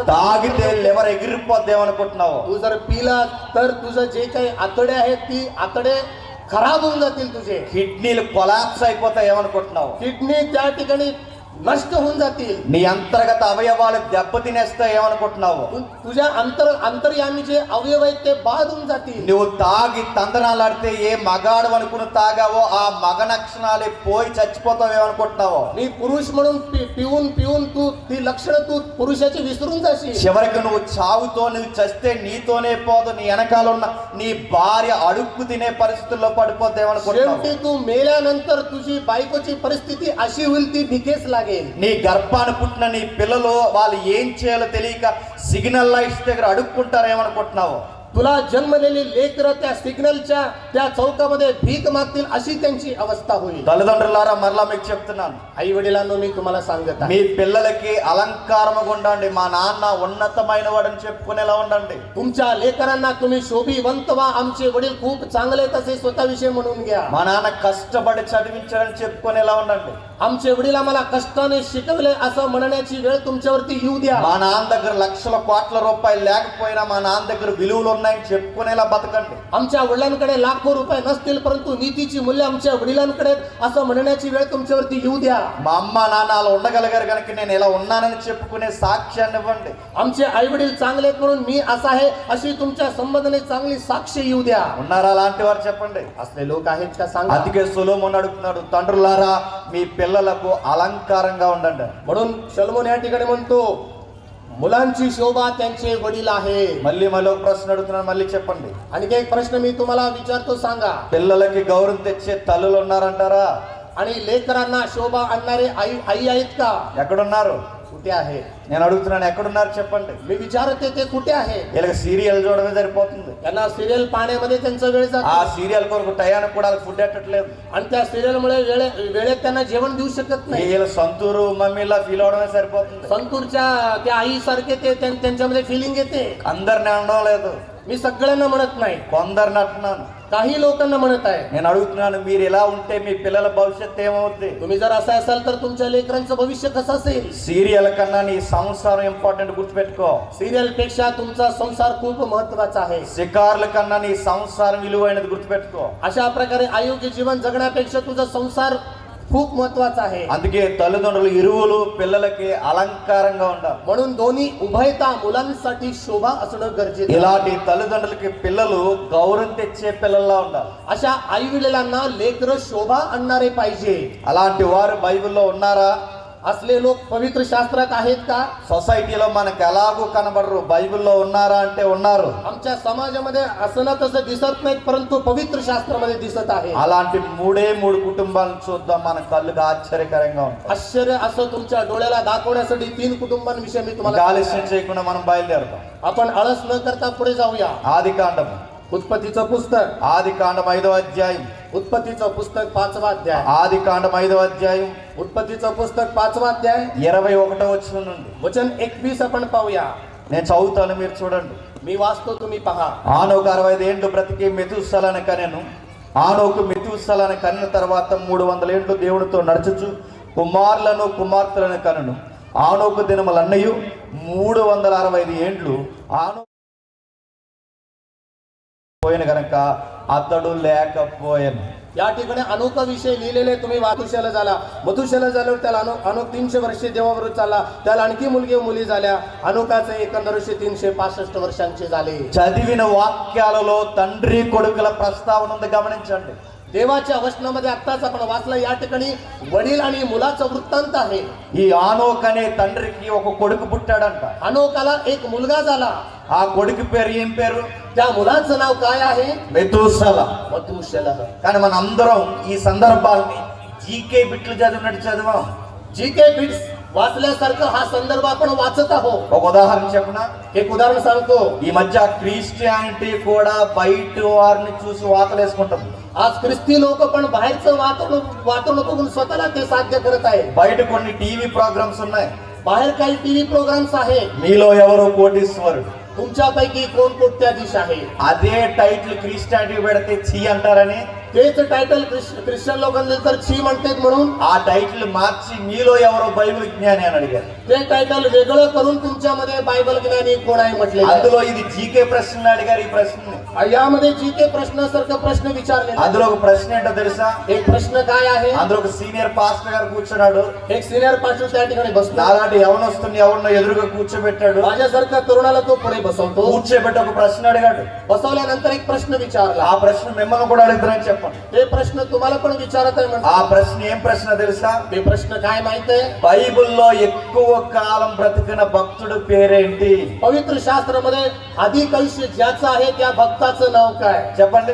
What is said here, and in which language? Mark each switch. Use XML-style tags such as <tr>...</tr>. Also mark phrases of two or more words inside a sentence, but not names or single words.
<te>తాగితే లివర్ ఎగిరిపోద్దేమనుకుంటున్నావు.</te> <mr>तू जर पिला तर तुझं जे काही आतडे आहेत ती आतडे खराब होऊन जातील, तुझे</mr> <te>కిడ్నీలు కొలాప్స్ అయిపోతాయి ఏమనుకుంటున్నావు.</te> <mr>किडनी त्या ठिकाणी नष्ट होऊन जातील.</mr> <te>నీ అంతర్గత అవయవాలు దెబ్బతినేస్తాయి ఏమనుకుంటున్నావు.</te> <mr>तुझ्या अंतर्यामी जे अवयव आहेत ते बाद होऊन जातील.</mr> <te>నువ్వు తాగి తందనాలాడితే ఏ మగాడు అనుకుని తాగావో ఆ మగ లక్షణాలే పోయి చచ్చిపోతావు ఏమనుకుంటున్నావు.</te> <mr>मी पुरुष म्हणून पिऊन तू ती लक्षणं तू पुरुषाची विसरून जाशील.</mr> <te>చివరికి నువ్వు చావుతో నువ్వు చస్తే నీతోనే పోదు, నీ వెనకాల ఉన్న నీ భార్య అడుక్కు తినే పరిస్థితుల్లో పడిపోతే ఏమనుకుంటున్నావు.</te> <mr>शेवटी तू मेल्यानंतर तुझी बायकोची परिस्थिती अशी होईल ती भिकेस लागेल.</mr> <te>నీ గర్భాన్ని పుట్టిన నీ పిల్లలు వాళ్ళు ఏం చేయాలో తెలియక సిగ్నల్ లైట్స్ దగ్గర అడుక్కుంటారు ఏమనుకుంటున్నావు.</te> <mr>तुला जन्मलेली लेकरं त्या सिग्नलच्या त्या चौकामध्ये भीक मागतील अशी त्यांची अवस्था होईल.</mr> <te>తల్లిదండ్రులారా మరలా మీకు చెప్తున్నాను,</te> <mr>आई वडिलांनो मी तुम्हाला सांगत आहे,</mr> <te>మీ పిల్లలకి అలంకారముగా ఉండండి, మా నాన్న ఉన్నతమైన వాడని చెప్పుకునేలా ఉండండి.</te> <mr>तुमच्या लेकरांना तुम्ही शोभिवंत व्हा, आमचे वडील खूप चांगले आहेत असे स्वतःविषयी म्हणून घ्या.</mr> <te>మా నాన్న కష్టపడి చదివించాడని చెప్పుకునేలా ఉండండి.</te> <mr>आमचे वडील आम्हाला कष्टाने शिकवले असं म्हणण्याची वेळ तुमच्यावरती येऊ द्या.</mr> <te>మా నాన్న దగ్గర లక్షల కోట్ల రూపాయలు లేకపోయినా మా నాన్న దగ్గర విలువలు ఉన్నాయని చెప్పుకునేలా బతకండి.</te> <mr>आमच्या वडिलांकडे लाखो रुपये नसतील परंतु नीतीची मूल्य आमच्या वडिलांकडे असं म्हणण्याची वेळ तुमच्यावरती येऊ द्या.</mr> <te>మా అమ్మ నాన్న అలా ఉండగలిగారు కనుక నేను ఇలా ఉన్నానని చెప్పుకునే సాక్ష్యాన్ని ఇవ్వండి.</te> <mr>आमचे आई वडील चांगले आहेत म्हणून मी असा आहे अशी तुमच्या संबंधाने चांगली साक्ष येऊ द्या.</mr> <te>ఉన్నారా అలాంటి వారు చెప్పండి.</te> <mr>असले लोक आहेत का सांगा.</mr> <te>అందుకే సొలొమోను అడుగుతున్నాడు, తండ్రులారా మీ పిల్లలకు అలంకారంగా ఉండండి.</te> <mr>म्हणून शलोमोन या ठिकाणी म्हणतो मुलांची शोभा त्यांचे वडील आहे.</mr> <te>మళ్ళీ ఒక ప్రశ్న అడుగుతున్నాను, మళ్ళీ చెప్పండి.</te> <mr>आणखी एक प्रश्न मी तुम्हाला विचारतो, सांगा.</mr> <te>పిల్లలకి గౌరవం తెచ్చే తల్లులు ఉన్నారంటారా?</te> <mr>आणि लेकरांना शोभा आणणारे आई आहेत का?</mr> <te>ఎక్కడున్నారు?</te> <mr>कुठे आहे?</mr> <te>నేను అడుగుతున్నాను, ఎక్కడున్నారు చెప్పండి.</te> <mr>मी विचारते ते कुठे आहे?</mr> <te>వీళ్ళకి సీరియల్ చూడడమే సరిపోతుంది.</te> <mr>त्यांना सिरियल पाहण्यामध्ये त्यांचा वेळ ఆ जातो</mr> <te>సీరియల్ కొరకు టయానికి కూడా ఫుడ్ ఎట్టట్లేదు.</te> <mr>आणि त्या सिरियलमुळे वेळेत त्यांना जेवण देऊ शकत नाही.</mr> <te>వీళ్ళ సొంతూరు మమ్మీలా ఫీల్ అవడమే సరిపోతుంది.</te> <mr>संतूरच्या त्या आई सारखे ते त्यांच्यामध्ये फिलिंग येते.</mr> <te>అందరిని అనడం లేదు,</te> <mr>मी सगळ्यांना म्हणत नाही,</mr> <te>కొందరిని అంటున్నాను.</te> <mr>काही लोकांना म्हणत आहे.</mr> <te>నేను అడుగుతున్నాను, మీరు ఎలా ఉంటే మీ పిల్లల భవిష్యత్తు ఏమవుద్ది?</te> <mr>तुम्ही जर असं असाल तर तुमच्या लेकरांचं भविष्य कसं असेल?</mr> <te>సీరియల్ కన్నా నీ సంసారం ఇంపార్టెంట్ గుర్తుపెట్టుకో.</te> <mr>सिरियल पेक्षा तुमचा संसार खूप महत्वाचा आहे.</mr> <te>షికార్ల కన్నా నీ సంసారం విలువైనది గుర్తుపెట్టుకో.</te> <mr>अशा प्रकारे अयोग्य जीवन जगण्यापेक्षा तुझा संसार खूप महत्वाचा आहे.</mr> <te>అందుకే తల్లిదండ్రులు ఇరువులు పిల్లలకి అలంకారంగా ఉండాలి.</te> <mr>म्हणून दोन्ही उभयता मुलांसाठी शोभा असणं गरजेचं आहे.</mr> <te>ఇలాంటి తల్లిదండ్రులకి పిల్లలు గౌరవం తెచ్చే పిల్లల్లా ఉండాలి.</te> <mr>अशा आई वडिलांना लेकर शोभा आणणारे पाहिजे.</mr> <te>అలాంటి వారు బైబిల్లో ఉన్నారా?</te> <mr>असले लोक पवित्र शास्त्रात आहेत का?</mr> <te>సొసైటీలో మనకు ఎలాగూ కనబడరు, బైబిల్లో ఉన్నారా అంటే ఉన్నారు.</te> <mr>आमच्या समाजामध्ये असं ना तसं दिसत नाहीत परंतु पवित्र शास्त्रामध्ये दिसत आहे.</mr> <te>అలాంటి మూడు కుటుంబాలను చూద్దాం, మన కళ్ళుకి ఆశ్చర్యకరంగా ఉంటుంది.</te> <mr>आश्चर्य असं तुमच्या डोळ्याला दाखवण्यासाठी 3 कुटुंबांविषयी मी तुम्हाला</mr> <te>ఆలస్యం చేయకుండా మనం బయలుదేరుతాం.</te> <mr>आपण आळस न करता पुढे जाऊया.</mr> <te>ఆది కాండం</te> <mr>उत्पत्तीचं पुस्तक</mr> <te>5వ అధ్యాయం.</te> <mr>उत्पत्तीचं पुस्तक 5वा अध्याय.</mr> <te>ఆది కాండం 5వ అధ్యాయం</te> <mr>उत्पत्तीचं पुस्तक 5वा अध्याय</mr> <te>21వ వచనం నుండి</te> <mr>वचन 21 आपण पाहूया.</mr> <te>నేను చదువుతాను, మీరు చూడండి.</te> <mr>मी वाचतो, तुम्ही पहा.</mr> <te>ఆనోకు 65 ఏండ్లు బ్రతికి మెతూషెలను కనెను. ఆనోకు మెతూషెలను కనిన తర్వాత 300 ఏండ్లు దేవునితో నడుచుచు కుమారులను కుమార్తెలను కనును. ఆనోకు దినములన్నయు 365 ఏండ్లు. ఆనోకు పోయిన గనక అతడు లేకపోయాను.</te> <mr>या ठिकाणी अनोखा विषय लिहिलेले तुम्ही मथुशेला झाला. मथुशेला झाल्यावर त्याला अनोख 300 वर्षे देवाबरोबर चालला. त्याला आणखी मुली झाल्या. अनोखाचे एकंदर वर्षे 365 वर्षांचे झाले.</mr> <te>చదివిన వాక్యాలలో తండ్రి కొడుకుల ప్రస్తావన ఉంది, గమనించండి.</te> <mr>देवाच्या वचनामध्ये आत्ताच आपण वाचला, या ठिकाणी वडील आणि मुलाचा वृत्तांत आहे.</mr> <te>ఈ ఆనోక్ అనే తండ్రికి ఒక కొడుకు పుట్టాడంట.</te> <mr>अनोकाला एक मुलगा झाला.</mr> <te>ఆ కొడుకు పేరు ఏం పేరు?</te> <mr>त्या मुलाचं नाव काय आहे?</mr> <te>మెతూసల.</te> <mr>मथुशेलह.</mr> <te>కానీ మన అందరం ఈ సందర్భాల్ని జీకే బిట్లు చదివినట్టు చదివాం.</te> <en>GK bits</en> <mr>वाचल्यासारखं हा संदर्भ आपण वाचत आहोत.</mr> <te>ఒక ఉదాహరణ చెప్పనా?</te> <mr>एक उदाहरण सांगतो.</mr> <te>ఈ మధ్య క్రిస్టియానిటీ కూడా బయట వారిని చూసి వాతలేసుకుంటుంది.</te> <mr>आज ख्रिस्ती लोक पण बाहेरचं वातावरण बघून स्वतःला ते साध्य करत आहेत.</mr> <te>బయట కొన్ని</te> <en>TV programs</en> <te>ఉన్నాయి.</te> <mr>बाहेर काही</mr> <en>TV programs</en> <mr>आहेत.</mr> <te>మీలో ఎవరో కోటీశ్వరుడు,</te> <mr>तुमच्यापैकी कोण कोट्याधीश आहे.</mr> <te>అదే</te> <en>title Christianity</en> <te>పెడితే ఛీ అంటారని</te> <mr>तेच टायटल ख्रिश्चन लोकांना तर छी म्हणतात म्हणून</mr> <te>ఆ టైటిల్ మార్చి మీలో ఎవరో బైబిల్ జ్ఞాని అని అడిగారు.</te> <mr>ते टायटल वेगळं करून तुमच्यामध्ये बायबल ज्ञानी कोण आहे म्हटले.</mr> <te>అందులో ఇది జీకే ప్రశ్నలు అడిగారు. ఈ ప్రశ్నని</te> <mr>यामध्ये जीके प्रश्नासारखं प्रश्न विचारले.</mr> <te>అందులో ఒక ప్రశ్న ఏంటో తెలుసా?</te> <mr>एक प्रश्न काय आहे?</mr> <te>అందులో ఒక</te> <en>senior pastor</en> <te>గారు కూర్చున్నాడు.</te> <mr>एक</mr> <en>senior pastor</en> <mr>त्या ठिकाणी बसला.</mr> <te>నాలాంటి యవనస్తుని ఎవరినో ఎదురుగా కూర్చోబెట్టాడు.</te> <mr>माझ्यासारख्या तरुणाला तो पुढे बसवतो.</mr> <te>కూర్చోబెట్టి ఒక ప్రశ్న అడిగాడు.</te> <mr>बसवल्यानंतर एक प्रश्न विचारला.</mr> <te>ఆ ప్రశ్న మిమ్మల్ని కూడా అడుగుతారని చెప్పండి.</te> <mr>ते प्रश्न तुम्हाला पण विचारत आहे म्हणतात.</mr> <te>ఆ ప్రశ్న ఏం ప్రశ్న తెలుసా?</te> <mr>ते प्रश्न काय माहित आहे?</mr> <te>బైబిల్లో ఎక్కువ కాలం బ్రతికిన భక్తుడు పేరేంటి?</te> <mr>पवित्र शास्त्रामध्ये अधिक आयुष्य ज्याचं आहे त्या भक्ताचं नाव काय?</mr> <te>చెప్పండి.</te>